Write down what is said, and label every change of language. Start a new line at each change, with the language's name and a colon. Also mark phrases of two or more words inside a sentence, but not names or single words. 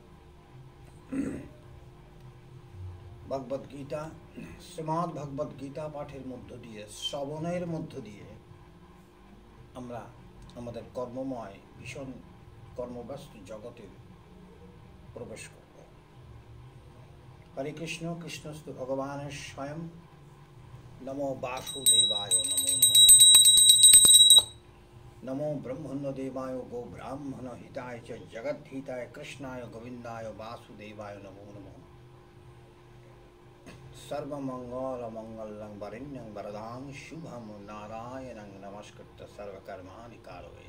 Bangla: ভগবদ গীতা, শ্রীমদ্ ভগবদ গীতা পাঠের মধ্য দিয়ে, শ্রবণের মধ্য দিয়ে আমরা আমাদের কর্মময় ভীষণ কর্মব্যস্ত জগতে প্রবেশ করব।
Sanskrit: হরে কৃষ্ণ, কৃষ্ণস্তু ভগবানের স্বয়ং। नमो वासुदेवाय नमो नमः। नमो ब्रह्मण्य देवाय गो ब्राह्मण हिताय च जगत हिताय कृष्णाय गोविंदाय वासुदेवाय नमो नमः। सर्वमंगल मंगलं वरेण्यं वरदां शुभं नारायणं नमस्कृत्य सर्वकर्माणि कारयेत्।